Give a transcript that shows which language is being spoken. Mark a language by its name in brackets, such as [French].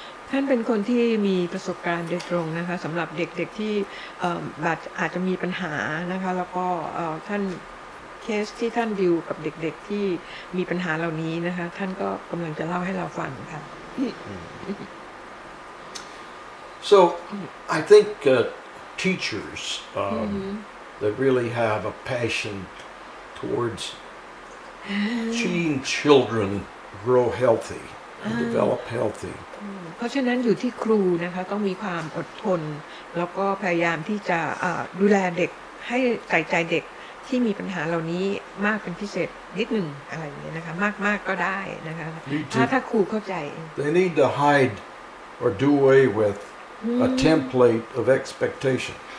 [Thai] ท่านเป็นคนที่มีประสบการณ์โดยตรงนะคะสำหรับเด็กๆที่อาจจะมีปัญหานะคะแล้วก็ท่านเคสที่ท่านดิวกับเด็กๆที่มีปัญหาเหล่านี้นะคะท่านก็กำลังจะเล่าให้เราฟังค่ะ [English] So I think teachers that really have a passion towards seeing children grow healthy and develop healthy. [Thai] เพราะฉะนั้นอยู่ที่ครูนะคะต้องมีความอดทนแล้วก็พยายามที่จะดูแลเด็กให้ใส่ใจเด็กที่มีปัญหาเหล่านี้มากเป็นพิเศษนิดหนึ่งอะไรอย่างเงี้ยนะคะมากก็ได้นะคะถ้าครูเข้าใจ [English] They need to hide or do away with a template of expectation.